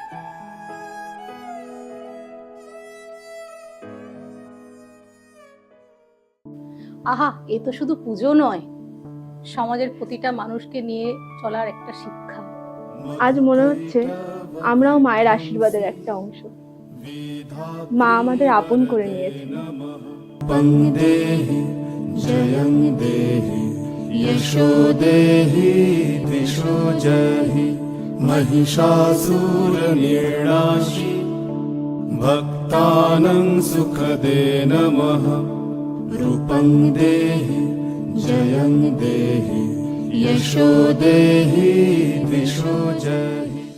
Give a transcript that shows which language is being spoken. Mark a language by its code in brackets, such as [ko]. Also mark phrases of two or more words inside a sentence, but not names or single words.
[bn] আহা, এ তো শুধু পুজো নয়, সমাজের প্রতিটা মানুষকে নিয়ে চলার একটা শিক্ষা। আজ মনে হচ্ছে আমরাও মায়ের আশীর্বাদের একটা অংশ। মা আমাদের আপন করে নিয়েছে। [sa] वन्देहि जयं देहि यशो देहि दिशो जहि महिषासुरनिर्णाशि भक्तानां सुखदे नमः रूपं देहि जयं देहि यशो देहि दिशो जहि।